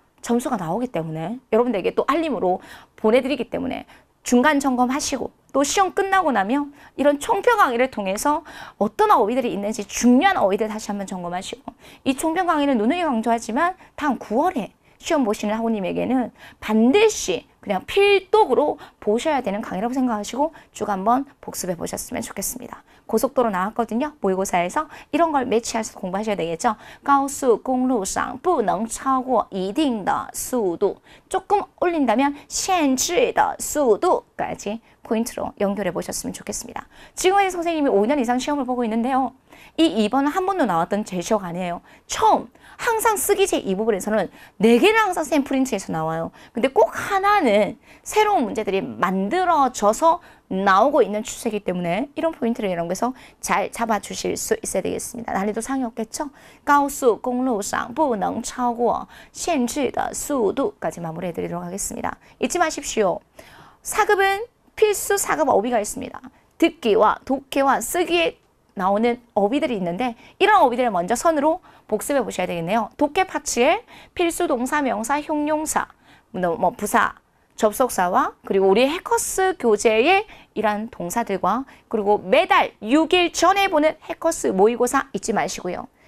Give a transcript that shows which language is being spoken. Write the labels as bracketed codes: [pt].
[ko] 점수가 나오기 때문에 여러분들에게 또 알림으로 보내드리기 때문에 중간 점검하시고 또 시험 끝나고 나면 이런 총평 강의를 통해서 어떤 어휘들이 있는지 중요한 어휘들 다시 한번 점검하시고 이 총평 강의는 누누이 강조하지만 다음 9월에 시험 보시는 학우님에게는 반드시 그냥 필독으로 보셔야 되는 강의라고 생각하시고 쭉 한번 복습해 보셨으면 좋겠습니다. 고속도로 나왔거든요. 모의고사에서 이런 걸 매치해서 공부하셔야 되겠죠. [zh] 高速公路上不能超过一定的速度. [ko] 조금 올린다면 [zh] 限制的速度 [ko] 까지 포인트로 연결해 보셨으면 좋겠습니다. 지금까지 선생님이 5년 이상 시험을 보고 있는데요. 이 2번은 한 번도 나왔던 제시어가 아니에요. 처음 항상 쓰기제 이 부분에서는 4개는 항상 선생님 프린트에서 나와요. 근데 꼭 하나는 새로운 문제들이 만들어져서 나오고 있는 추세이기 때문에 이런 포인트를 여러분께서 잘 잡아주실 수 있어야 되겠습니다. 난이도 상이 없겠죠? [zh] 高速公路上不能超过限制的速度 [ko] 까지 마무리해드리도록 하겠습니다. 잊지 마십시오. 4급은 필수 4급 어휘가 있습니다. 듣기와 독해와 쓰기에 나오는 어휘들이 있는데 이런 어휘들을 먼저 선으로 복습해 보셔야 되겠네요. 독해 파츠에 필수 동사, 명사, 형용사, 부사, 접속사와 그리고 우리 해커스 교재의 이런 동사들과 그리고 매달 6일 전에 보는 해커스 모의고사 잊지 마시고요.